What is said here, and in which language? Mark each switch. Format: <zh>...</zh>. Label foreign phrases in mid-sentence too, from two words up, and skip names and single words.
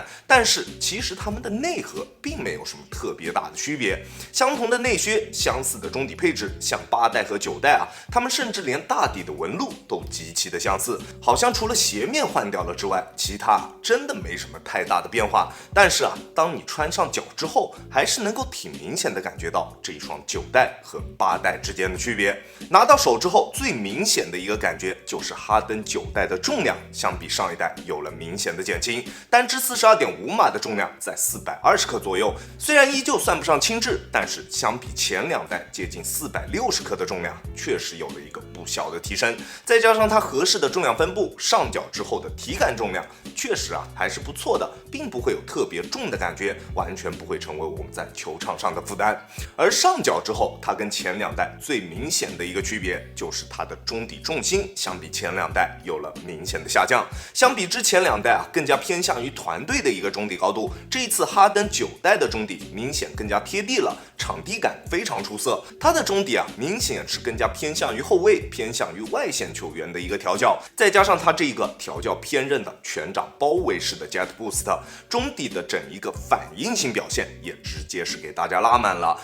<zh>但是其實他們的內核并沒有什麼特別大的區別，相同的內靴，相似的中底配置，像8代和9代啊，他們甚至連大底的紋路都極其的相似，好像除了鞋面換掉了之外，其他真的沒什麼太大的变化。但是啊，當你穿上腳之後，還是能夠挺明顯的感覺到這一雙9代和8代之间的區別。拿到手之後，最明顯的一個感覺就是哈登9代的重量相比上一代有了明顯的減輕，單支42.5碼的重量在420克左右，雖然依舊算不上輕質，但是相比前2代接近460克的重量，確實有了一個不小的提升。再加上它合適的重量分布，上腳之後的體感重量確實啊還是不錯的，並不會有特別重的感覺，完全不會成為我們在球場上的負擔。而上腳之後，它跟前2代最明顯的一個區別就是它的中底重心相比前2代有了明顯的下降，相比之前2代啊更加偏向于团队的一個中底高度。這一次哈登9代的中底明顯更加貼地了，場地感非常出色。它的中底啊明顯是更加偏向於後衛，偏向於外線球員的一個調教，再加上它這個調教偏刃的全掌包圍式的 Jet Boost， 中底的整一個反應性表現也直接是給大家拉滿了。</zh>